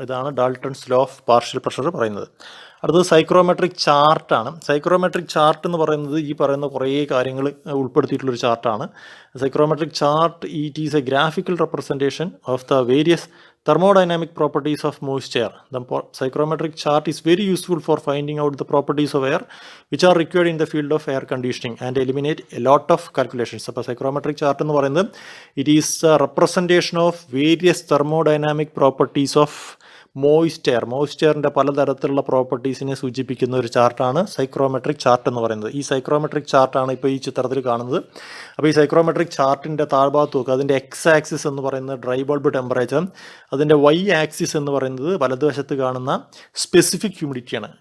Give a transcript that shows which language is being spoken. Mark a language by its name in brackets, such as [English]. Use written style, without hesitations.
[Malayalam] ഇതാണ് Dalton's law of partial pressure പറയുന്നത്. അടുത്തത് സൈക്രോമെട്രിക് ചാർട്ടാണ്. സൈക്രോമെട്രിക് ചാർട്ട് എന്ന് പറയുന്നത് ഈ പറയുന്ന കുറേ കാര്യങ്ങൾ ഉൾപ്പെടുത്തിയിട്ടുള്ളൊരു ചാർട്ടാണ്. [English] Psychrometric chart it is a graphical representation of the various thermodynamic properties of moisture. The psychrometric chart is very useful for finding out the properties of air which are required in the field of air conditioning and eliminate a lot of calculations. [Malayalam] അപ്പോൾ psychrometric chart എന്ന് പറയുന്നത് [English] it is a representation of various thermodynamic properties of [Malayalam] മോയിസ്ചറിൻ്റെ പലതരത്തിലുള്ള പ്രോപ്പർട്ടീസിനെ സൂചിപ്പിക്കുന്ന ഒരു ചാർട്ടാണ് psychrometric chart എന്ന് പറയുന്നത്. ഈ psychrometric ചാർട്ടാണ് ഇപ്പോൾ ഈ ചിത്രത്തിൽ കാണുന്നത്. അപ്പോൾ ഈ സൈക്രോമെട്രിക് ചാർട്ടിൻ്റെ താഴ്ഭാഗത്ത് നോക്കുക, അതിൻ്റെ എക്സ് ആക്സിസ് എന്ന് പറയുന്നത് ഡ്രൈ ബൾബ് ടെമ്പറേച്ചർ, അതിൻ്റെ വൈ ആക്സിസ് എന്ന് പറയുന്നത് വലതുവശത്ത് കാണുന്ന സ്പെസിഫിക് ഹ്യൂമിഡിറ്റിയാണ്.